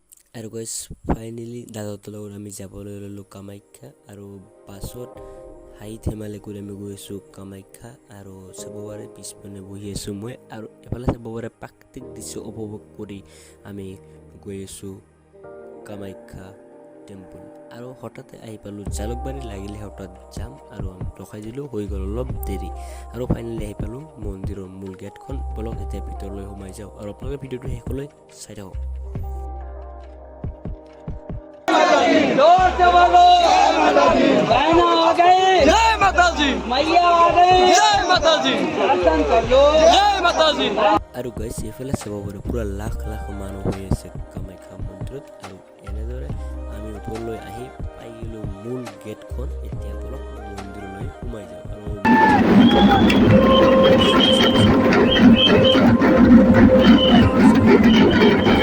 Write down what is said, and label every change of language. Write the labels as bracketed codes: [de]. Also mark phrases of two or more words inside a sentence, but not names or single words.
[as] আৰু গাইজ ফাইনেলি দাদাহঁতৰ লগত আমি যাবলৈ ল'লোঁ কামাখ্যা আৰু বাছত হাঁহি ধেমালি কৰি আমি গৈ আছোঁ কামাখ্যা আৰু চাব পাৰে পিছপিনে বহি আছোঁ মই আৰু এফালে চাব পাৰে প্ৰাকৃতিক দৃশ্য উপভোগ কৰি আমি গৈ আছোঁ কামাখ্যা টেম্পল আৰু হঠাতে আহি পালোঁ জালুকবাৰী লাগিলে হঠাৎ যাম আৰু আমি ৰখাই দিলোঁ হৈ গ'ল অলপ দেৰি আৰু ফাইনেলি আহি পালোঁ মন্দিৰৰ মূল গেটখন বলক এতিয়া ভিতৰলৈ সোমাই যাওঁ আৰু আপোনালোকে ভিডিঅ'টো শেষলৈ চাই থাকক। [hi] जोर से बोलो बहना आ गई जय माता जी मैया आ गई जय माता जी दर्शन कर लो जय माता जी [as] আৰু গাইজ এইফালে চাব পাৰে পুৰা লাখ লাখ মানুহ হৈ আছে কামাখ্যা মন্দিৰত আৰু এনেদৰে আমি ওপৰলৈ আহি পাই গ'লোঁ মূল গেটখন। এতিয়া বলক মন্দিৰলৈ সোমাই যাওঁ আৰু